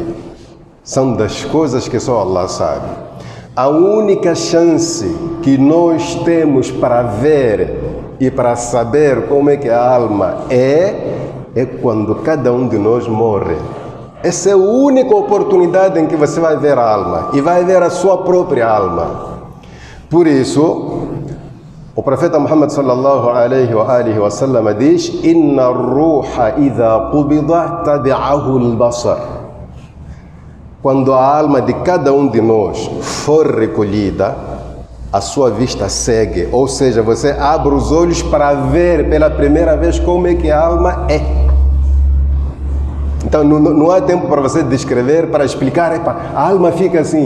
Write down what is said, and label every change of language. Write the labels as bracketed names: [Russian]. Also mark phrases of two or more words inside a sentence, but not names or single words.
[Portuguese] São das coisas que só Allah sabe. A única chance que nós temos para ver e para saber como é que a alma é quando cada um de nós morre. Essa é a única oportunidade em que você vai ver a alma e vai ver a sua própria alma. Por isso, o profeta Muhammad [Arabic] صلى الله عليه وآله وسلم [Portuguese] diz: [Arabic] "إن الروح إذا قبض تبعه البصر." [Portuguese] Quando a alma de cada um de nós for recolhida, a sua vista segue, ou seja, você abre os olhos para ver pela primeira vez como é que a alma é. Então não há tempo para você descrever, para explicar, a alma fica assim.